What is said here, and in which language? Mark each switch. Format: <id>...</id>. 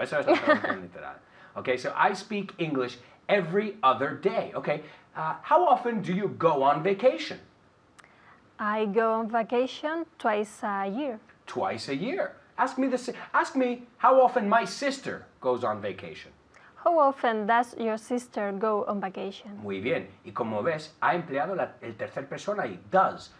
<es>Eso es la traducción literal.</es> <en>Okay, so I speak English every other day. Okay, how often do you go on vacation? I go on vacation twice a year. Twice a year. Ask me how often my sister goes on vacation. How often does your sister go on vacation?</en> <es>Muy bien. Y como ves, ha empleado el tercer persona y does.</es>